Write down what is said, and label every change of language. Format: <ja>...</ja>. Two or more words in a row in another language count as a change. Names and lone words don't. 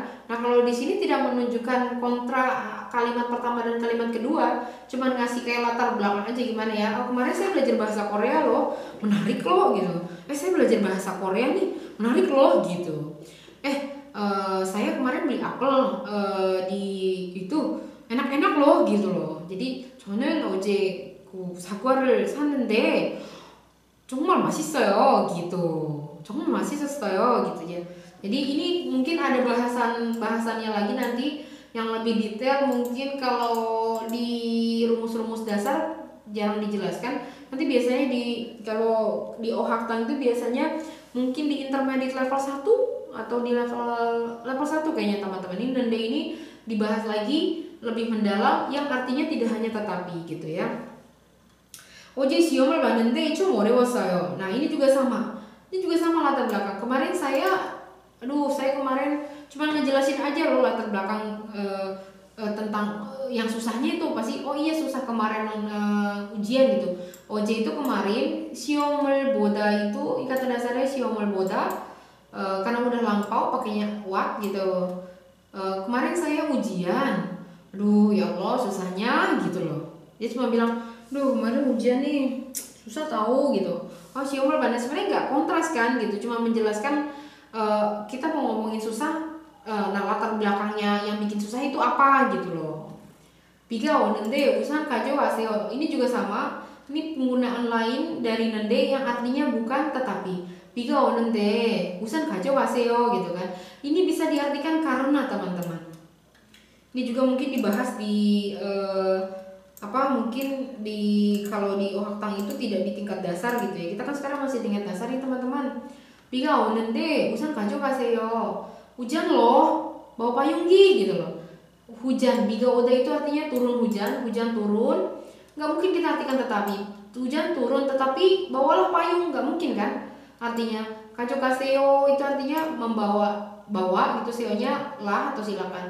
<id>Nah, kalau di sini tidak menunjukkan kontra kalimat pertama dan kalimat kedua, cuman ngasih kayak latar belakang aja gimana ya. Kemarin saya belajar bahasa Korea loh, menarik loh gitu. Saya belajar bahasa Korea nih, menarik loh gitu. Saya kemarin beli apel di itu enak-enak loh gitu loh.</id> <ko>Jadi 저는 어제 그 사과를 샀는데 정말 맛있어요 gitu. 정말 맛있었어요</ko> <id>gitu ya. Jadi ini mungkin ada bahasannya lagi nanti yang lebih detail. Mungkin kalau di rumus-rumus dasar jarang dijelaskan. Nanti biasanya kalau di Ohaktan itu biasanya mungkin di intermediate level 1 atau di level 1 kayaknya teman-teman. Ini nende ini dibahas lagi lebih mendalam yang artinya tidak hanya tetapi gitu ya.</id> <ko>어제 시험을 봤는데 좀 어려웠어요.</ko> <id>Nah, ini juga sama. Ini juga sama latar belakang. Kemarin saya kemarin cuma ngejelasin aja loh latar belakang tentang yang susahnya itu pasti iya susah kemarin ujian gitu. 어제 itu kemarin</id> <ko>시험을 보다</ko> <id>itu kata dasarnya</id> <ko>시험을 보다</ko> <id>karena udah lampau pakainya what gitu. Kemarin saya ujian. Ya Allah susahnya gitu loh. Dia cuma bilang, kemarin ujian nih susah tahu gitu.</id> <ko>시험을 봤는데</ko> <id>sebenarnya nggak kontras kan gitu, cuma menjelaskan kita mau ngomongin susah nah latar belakangnya yang bikin susah itu apa gitu loh.</id> <ko>비가 오는데 우산 가져가세요.</ko> <id>Ini juga sama. Ini penggunaan lain dari nende yang artinya bukan tetapi.</id> <ko>비가 오는데 우산 가져가세요</ko> <id>gitu kan. Ini bisa diartikan karena teman-teman. Ini juga mungkin dibahas di mungkin kalau di Ohaktang itu tidak di tingkat dasar gitu ya. Kita kan sekarang masih tingkat dasar nih teman-teman.</id> <ko>비가 오는데 우산 가져가세요.</ko> <id>Hujan loh, bawa payung gitu loh. Hujan, biga oda itu artinya turun hujan, hujan turun. Nggak mungkin kita artikan tetapi. Hujan turun tetapi bawalah payung, nggak mungkin kan? Artinya kajokaseo itu artinya bawa gitu, seonya lah atau silakan.</id>